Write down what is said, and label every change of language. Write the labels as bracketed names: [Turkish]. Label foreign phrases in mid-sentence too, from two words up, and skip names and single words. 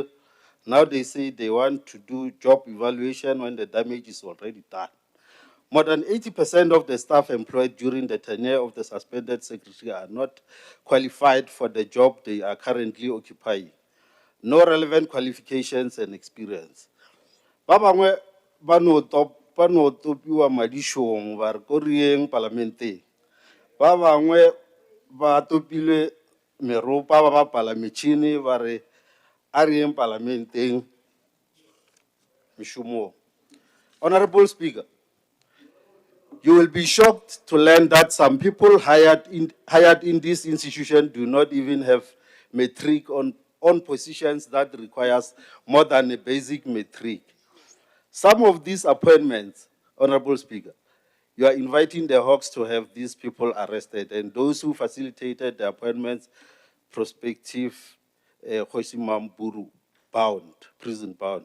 [English] Now they say they want to do job evaluation when the damage is already done. More than 80% of the staff employed during the tenure of the suspended secretary are not qualified for the job they are currently occupying. No relevant qualifications and experience. [Tswana] Ba bangwe ba no topiwa madishong ba re ko rieng parlamenteng. Ba bangwe ba topilwe meropa ba bapala metšhini ba re a rieng parlamenteng mešomong. [English] Honorable Speaker, you will be shocked to learn that some people hired in this institution do not even have matric on positions that requires more than a basic matric. Some of these appointments, Honorable Speaker, you are inviting the hawks to have these people arrested, and those who facilitated the appointments, prospective Khosimam Buru, bound, prison bound.